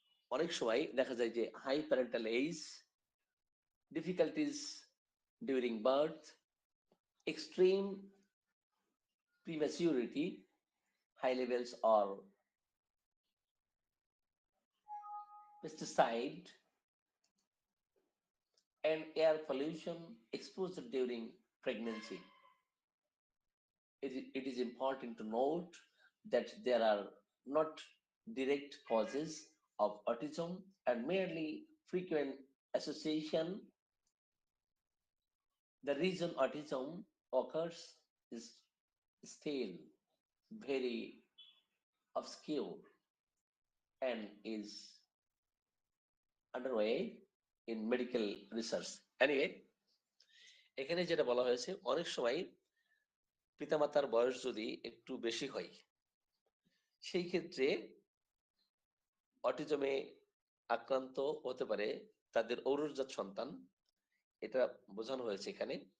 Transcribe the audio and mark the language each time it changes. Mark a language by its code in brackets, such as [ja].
[bn] অনেক সময় দেখা যায় যে [en] High parental age, difficulties during birth, extreme prematurity, high levels or pesticide and air pollution exposure during pregnancy. It is important to note that there are not direct causes of autism and merely frequent association. The reason autism occurs is still very obscure and is underway in medical research. Anyway, [bn] এখানে যেটা বলা হয়েছে, অনেক সময় পিতামাতার বয়স যদি একটু বেশি হয়, সেই ক্ষেত্রে অটিজমে আক্রান্ত হতে পারে তাদের ঔরসজাত সন্তান, এটা বোঝানো হয়েছে এখানে।